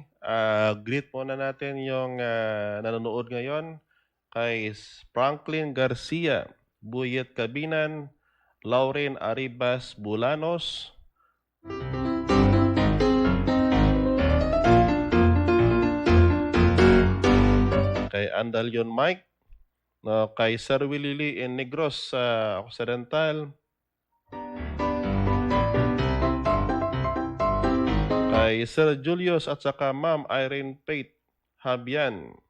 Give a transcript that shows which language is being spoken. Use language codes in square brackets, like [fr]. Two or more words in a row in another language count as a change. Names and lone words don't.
[tl] greet muna natin yung nanonood ngayon kay Franklin Garcia, Buyet Cabinan, Lauren Arribas Bulanos, kay Andalion Mike, kay Sir Willie in Negros Occidental, Kay Sir Julius at saka Ma'am Irene Pate Habian.